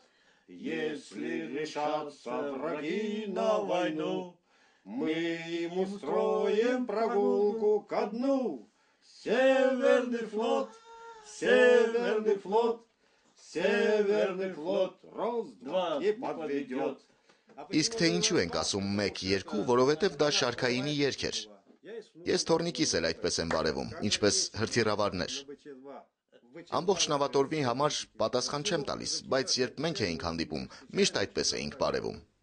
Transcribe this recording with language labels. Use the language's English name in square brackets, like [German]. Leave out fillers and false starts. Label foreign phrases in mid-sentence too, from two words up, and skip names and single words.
[Russian] Если решатся враги на войну, мы им устроим прогулку ко дну. Северный флот, северный флот, северный флот, раз-два не подведет. [Armenian] Իսկ թե ինչու ենք ասում 1-2, որովհետև դա շարքայինի երգ էր։ Ես թորնիկիս էլ այդպես եմ բարևում, ինչպես հրթիռավարներ։ Ամբողջ նավատորմի համար պատասխան չեմ տալիս, բայց երբ մենք էինք հանդիպում, միշտ այդպես էինք բարևում։